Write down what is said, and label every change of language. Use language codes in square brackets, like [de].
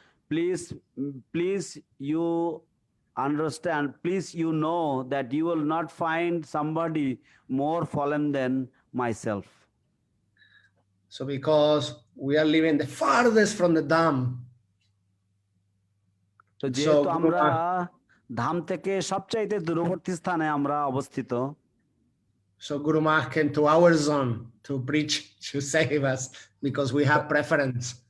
[en] Please you understand, please you know that you will not find somebody more fallen than myself. So because we are living the farthest from the Dham. [bn] তো যেহেতু আমরা ধাম থেকে সবচাইতে দূরবর্তী স্থানে আমরা অবস্থিত, [en] so Guru Maharaj came to our zone to preach, to save us, because we have preference.